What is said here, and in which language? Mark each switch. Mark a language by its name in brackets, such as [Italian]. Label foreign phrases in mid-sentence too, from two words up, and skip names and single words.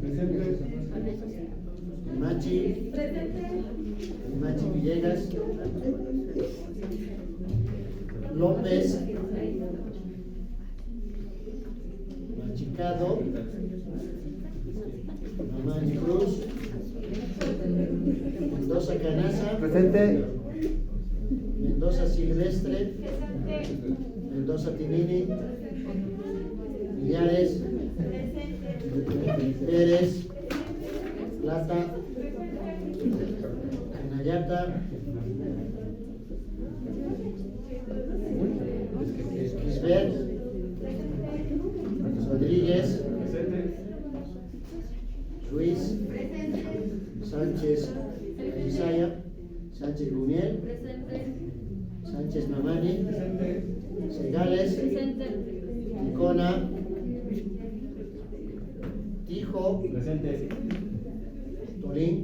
[Spanish] Machi. Machi Villegas. López. Machicado. Mamani Cruz. Mendoza Canaza. Presente. Mendoza Silvestre. Mendoza Tinini. Millares. Pérez. Plata. Canayata. Quisbert. Rodríguez. Ruiz. Sánchez Isaya. Sánchez Gumiel. Sánchez Mamani. Segales. Icona. Tijo. Presente. Tolín.